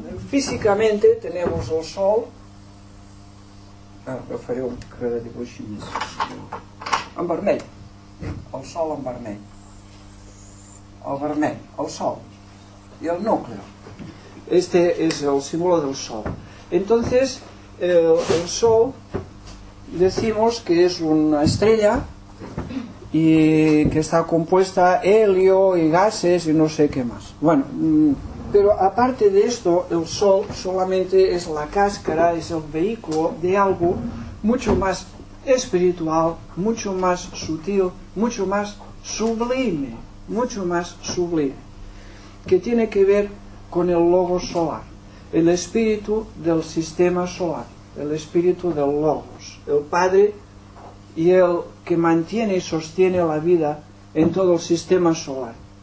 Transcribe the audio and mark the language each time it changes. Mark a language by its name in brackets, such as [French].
[Spanish] Físicamente tenemos el sol. [Catalan] Ah, faré un cre de dibuix més. En vermell. El sol en vermell. El vermell, el sol. I el núcleo. Este és el símbol del sol. [Spanish] Entonces, el sol decimos que és una estrella y que está compuesta helio y gases y no sé qué más. Bueno, pero aparte de esto, el sol solamente es la cáscara, es el vehículo de algo mucho más espiritual, mucho más sutil, mucho más sublime, mucho más sublime, que tiene que ver con el logos solar, el espíritu del sistema solar, el espíritu del logos, el padre y el que mantiene y sostiene la vida en todo el sistema solar.